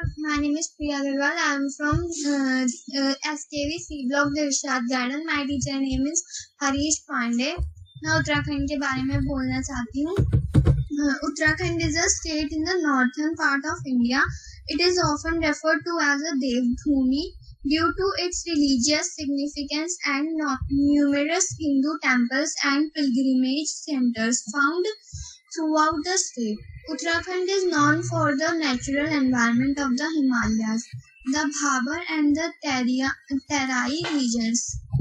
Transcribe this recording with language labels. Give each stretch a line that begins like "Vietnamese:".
English: My name is Priya Agarwal. I am from SKV C Block Dilshad Garden. My teacher name is Harish Pandey.
Hindi: मैं उत्तराखंड के बारे में बोलना चाहती हूँ।
English: Uttarakhand is a state in the northern part of India. It is often referred to as a Devbhumi. Due to its religious significance and numerous Hindu temples and pilgrimage centers found throughout the state, Uttarakhand is known for the natural environment of the Himalayas, the Bhabar and the Terai regions.